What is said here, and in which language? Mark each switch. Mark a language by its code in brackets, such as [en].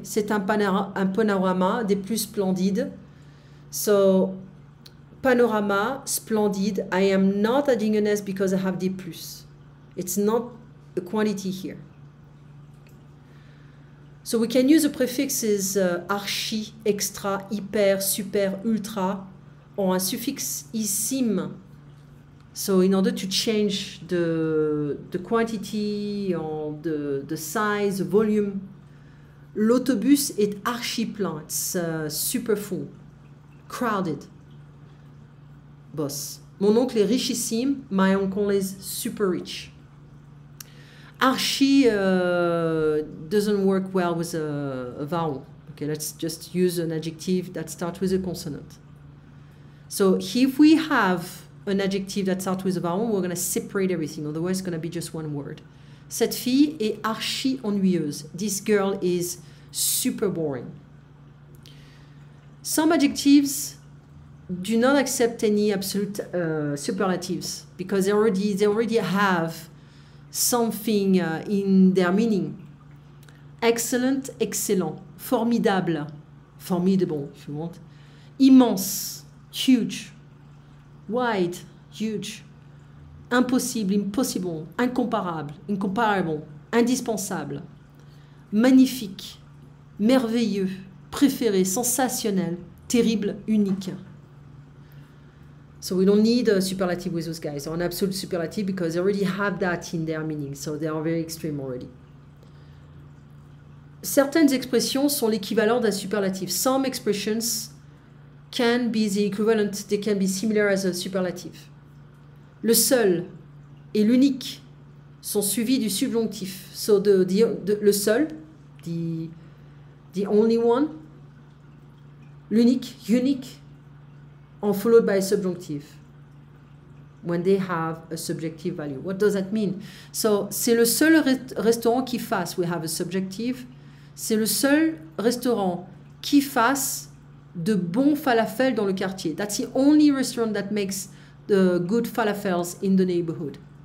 [fr] C'est un panorama des plus splendides. [en] So, panorama, splendide. I am not adding an S because I have D+. It's not a quantity here. So we can use the prefixes archi, extra, hyper, super, ultra, or un suffixe isime. So in order to change the quantity, or the size, the volume, [fr] l'autobus est archi plein. [en] It's super full, crowded. Boss. [fr] Mon oncle est richissime. [en] My uncle is super rich. Archi doesn't work well with a vowel. Okay, let's just use an adjective that starts with a consonant. So if we have an adjective that starts with a vowel, we're going to separate everything. Otherwise, it's going to be just one word. [fr] Cette fille est archi ennuyeuse. [en] This girl is super boring. Some adjectives do not accept any absolute superlatives because they already have something in their meaning. Excellent, excellent. Formidable, formidable, if you want. Immense, huge. Wide, huge. Impossible, impossible. Incomparable, incomparable. Indispensable. [fr] Magnifique, merveilleux, préféré, sensationnel, terrible, unique. [en] So we don't need a superlative with those guys, or an absolute superlative, because they already have that in their meaning. So they are very extreme already. [fr] Certaines expressions sont l'équivalent d'un superlatif. [en] Some expressions can be the equivalent, they can be similar as a superlative. [fr] Le seul et l'unique sont suivis du subjonctif. [en] So le seul, the only one, l'unique, unique, are followed by a subjunctive when they have a subjective value. What does that mean? [fr] So, c'est le seul restaurant qui fasse, [en] we have a subjective, [fr] c'est le seul restaurant qui fasse de bons falafels dans le quartier. [en] That's the only restaurant that makes the good falafels in the neighborhood.